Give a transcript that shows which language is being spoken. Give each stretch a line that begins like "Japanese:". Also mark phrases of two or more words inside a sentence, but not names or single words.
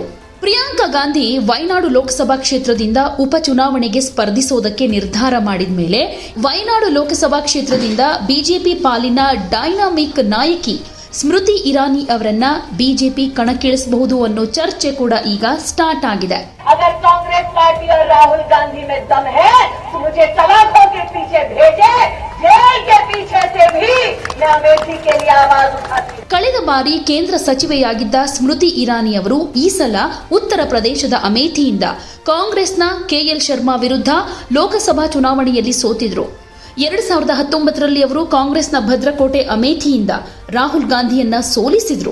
Kannada: ಪ್ರಿಯಾಂಕಾ ಗಾಂಧಿ ವಯನಾಡು ಲೋಕಸಭಾ ಕ್ಷೇತ್ರದಿಂದ ಉಪಚುನಾವಣೆಗೆ ಸ್ಪರ್ಧಿಸೋದಕ್ಕೆ ನಿರ್ಧಾರ ಮಾಡಿದ ಮೇಲೆ ವಯನಾಡು ಲೋಕಸಭಾ ಕ್ಷೇತ್ರದಿಂದ ಬಿಜೆಪಿ ಪಾಲಿನ ಡೈನಾಮಿಕ್ ನಾಯಕಿ ಸ್ಮೃತಿ ಇರಾನಿ ಅವರನ್ನ ಬಿಜೆಪಿ ಕಣಕ್ಕಿಳಿಸಬಹುದು ಅನ್ನೋ ಚರ್ಚೆ ಕೂಡ ಈಗ ಸ್ಟಾರ್ಟ್ ಆಗಿದೆ.
Hindi: अगर कांग्रेस पार्टी और राहुल गांधी में दम है तो मुझे सलाखों के पीछे भेजे, जेल के पीछे से भी मैं अमेठी के लिए आवाज उठाती हूँ।
Kannada: ಕಳೆದ ಬಾರಿ ಕೇಂದ್ರ ಸಚಿವೆಯಾಗಿದ್ದ ಸ್ಮೃತಿ ಇರಾನಿ ಅವರು ಈ ಸಲ ಉತ್ತರ ಪ್ರದೇಶದ ಅಮೇಥಿಯಿಂದ ಕಾಂಗ್ರೆಸ್ನ ಕೆಎಲ್ ಶರ್ಮಾ ವಿರುದ್ಧ ಲೋಕಸಭಾ ಚುನಾವಣೆಯಲ್ಲಿ ಸೋತಿದ್ರು. 2019ರಲ್ಲಿ ಅವರು ಕಾಂಗ್ರೆಸ್ನ ಭದ್ರಕೋಟೆ ಅಮೇಥಿಯಿಂದ ರಾಹುಲ್ ಗಾಂಧಿಯನ್ನ ಸೋಲಿಸಿದ್ರು.